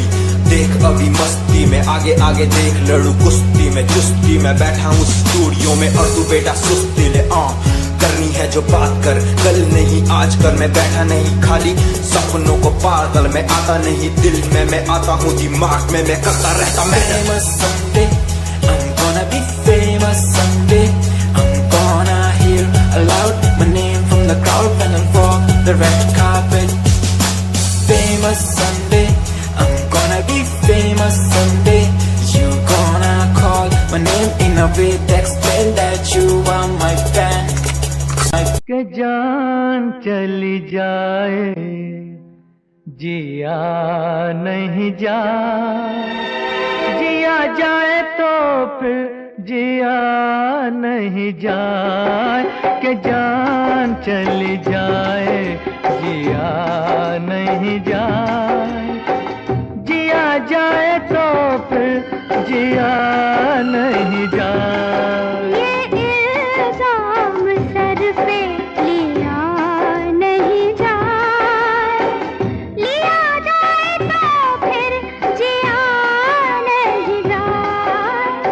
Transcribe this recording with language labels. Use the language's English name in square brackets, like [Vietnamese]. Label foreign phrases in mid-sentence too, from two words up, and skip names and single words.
[Hindi] देख अभी मस्ती में आगे आगे देख, लड़ू कुश्ती में चुस्ती में। बैठा हूँ स्टूडियो में और तू बेटा सुस्ती ले। करनी है जो बात कर, कल नहीं आज कर। मैं बैठा नहीं खाली सपनों को पागल में आता नहीं दिल में, मैं आता हूँ दिमाग में, मैं करता रहता मैं। [English] Gonna be famous someday. I'm gonna hear aloud my name from the crowd when I walk the red carpet. Famous someday, I'm gonna be famous someday. You gonna call my name in a way to explain that you are my fan. [Hindi] के जान चली जाए जिया नहीं जाए, जिया जाए तो फिर जिया नहीं जाए। के जान चली जाए जिया नहीं जाए, जिया जाए तो फिर जिया नहीं जाए। ये इल्जाम सर पे लिया नहीं जाए, लिया जाए तो फिर जिया नहीं जाए।